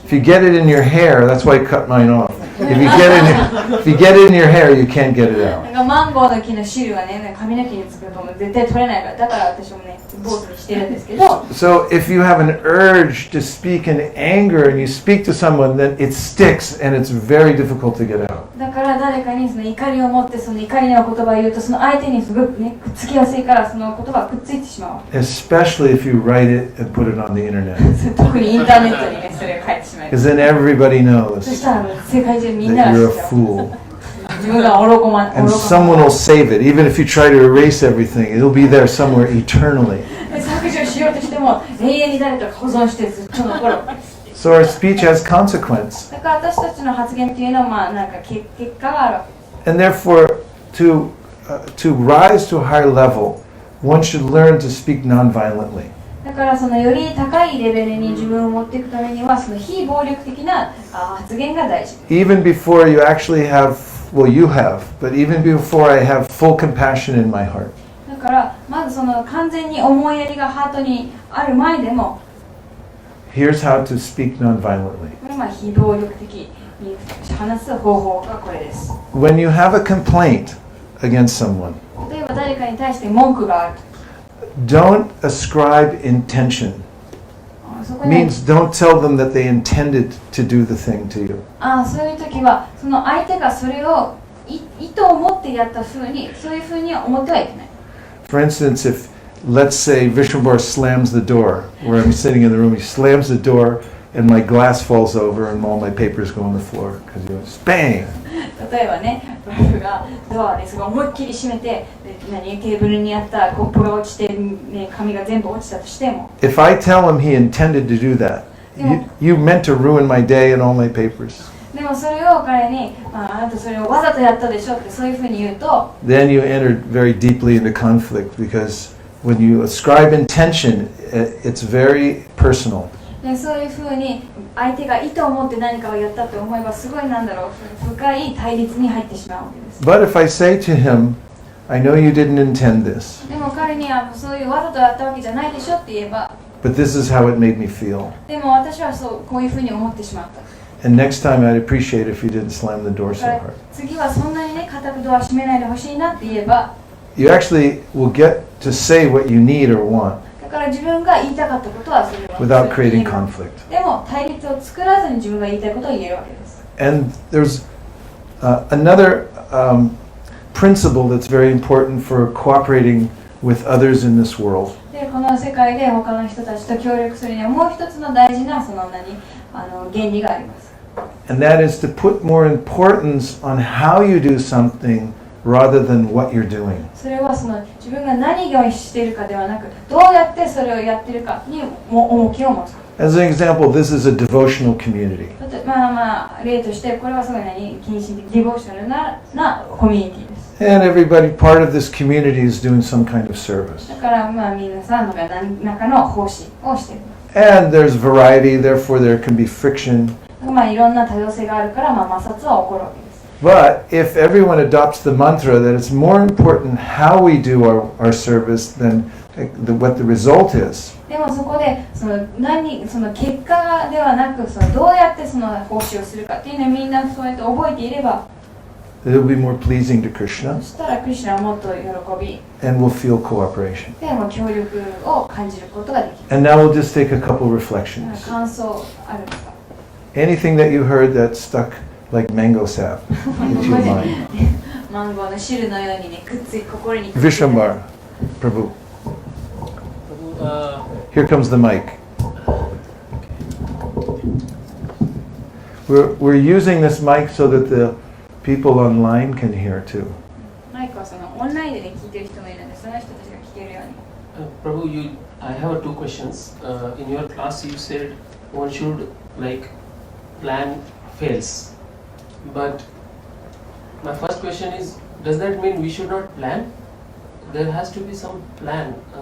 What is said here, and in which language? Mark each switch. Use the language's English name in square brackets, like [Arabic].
[English] If you get it in your hair, that's why I cut mine off. If you get it in your hair, you can't get it [Japanese] な [English] out. [Japanese] んかマンゴーの木の汁がね髪の毛につくともう絶対取れないから、だから私もね坊主にしてるんですけど、 [English] So if you have an urge to speak in anger and you speak to someone, then it sticks and it's very difficult to get out. [Japanese] だから誰かにその怒りを持ってその怒りの言葉を言うと、その相手にすごくねくっつきやすいから、その言葉がくっついてしまう。 [English] Especially if you write it and put it on the internet. [Japanese] 特にインターネットにねそれが書いてしまう。 [English] Because then everybody [Japanese] そ [English] knows [Japanese] したら世界中みんな [English] that [Japanese] が [English] you're [Japanese] 知っちゃう。 [English] fool. [Japanese] 自分が愚かま [English] And someone will save it. Even if you try to erase everything, it'll be there somewhere eternally. [Japanese] 削除しようとしても永遠に誰かが保存してずっと残る。 [English] So our speech has consequence. [Japanese] だから私たちの発言っていうのはなんか結果があるわけです。 [English] And therefore, to to rise to a higher level, one should learn to speak non-violently. [Japanese] だからそのより高いレベルに自分を持っていくためにはその非暴力的な発言が大事。 [English] Even before you actually have, well, you have, but even before I have full compassion in my heart. [Japanese] だからまずその完全に思いやりがハートにある前でも、 [English] Here's how to speak non-violently. [Japanese] これは非暴力的に話す方法がこれです。 [English] When you have a complaint against someone, [Japanese] 例えば誰かに対して文句があると。 [English] don't ascribe intention. [Japanese] そこに [English] Means don't tell them that they intended to do the thing to you. [Japanese] そういう時はその相手がそれを意図を持ってやった風にそういう風には思ってはいけない。 [English] For instance, if let's say Vishnubar slams the door where I'm sitting in the room, he slams the door and my glass falls over and all my papers go on the floor because he goes bang. [Japanese] 例えばね、僕がドアですごい思いっきり閉めてでテーブルにあったコップが落ちて、ね、紙が全部落ちたとしても [English] If I tell him he intended to do that, you meant to ruin my day and all my papers. [Japanese] でもそれを彼に、あなたそれをわざとやったでしょってそういうふうに言うと [English] Then you entered very deeply into conflict because when you ascribe intention, it's very personal. [Japanese] でそういうふうに相手が意図を持って何かをやったと思えばすごいなんだろう深い対立に入ってしまうわけです。 [English] But if I say to him, I know you didn't intend this, [Japanese] でも彼にはそういうわざとやったわけじゃないでしょって言えば [English] but this is how it made me feel. [Japanese] でも私はそうこういうふうに思ってしまった。 [English] And next time I'd appreciate if you didn't slam the door so [Japanese] だから [English] hard. [Japanese] 次はそんなにね固くドア閉めないでほしいなって言えば [English] You actually will get to say what you need or want [Japanese] だから自分が言いたかったことはそれは [English] without creating [Japanese] 言えば [English] conflict. [Japanese] でも対立を作らずに自分が言いたいことを言えるわけです。 [English] And there's another principle that's very important for cooperating with others in this world. [Japanese] でこの世界で他の人たちと協力するにはもう一つの大事なその原理があります。 [English] And that is to put more importance on how you do something rather than what you're doing. [Japanese] それはその自分が何をしているかではなくどうやってそれをやっているかに重きを持つ。 [English] As an example, this is a devotional community. [Japanese] 例としてこれはすごい献身的ディボーショナルなコミュニティです。 [English] And everybody, part of this community is doing some kind of service. [Japanese] だから皆さんが何らかの奉仕をしている。 [English] And there's variety, therefore there can be friction. [Japanese] いろんな多様性があるから摩擦は起こるわけです。 [English] But if everyone adopts the mantra that it's more important how we do our service than what the result is, [Japanese] でもそこでその結果ではなくどうやってその奉仕をするかっていうのをみんなそうやって覚えていれば [English] it will be more pleasing to Krishna [Japanese] そしたらクリシュナはもっと喜び [English] and we'll feel cooperation. [Japanese] でも協力を感じることができる。 [English] And now we'll just take a couple reflections. [Japanese] 感想あるんですか？ [English] Anything that you heard that stuck like mango sap into your mind. [Japanese] マンゴーの汁のようにね心に [English] Vishwambar, Prabhu. Here comes the mic. We're using this mic so that the people online can hear too. [Japanese] マイクはそのオンラインでね聞いてる人もいるのでその人たちが聞けるように。 [English] Prabhu, I have two questions. In your class, you said one should plan fails. But my first question is, does that mean we should not plan? There has to be some plan.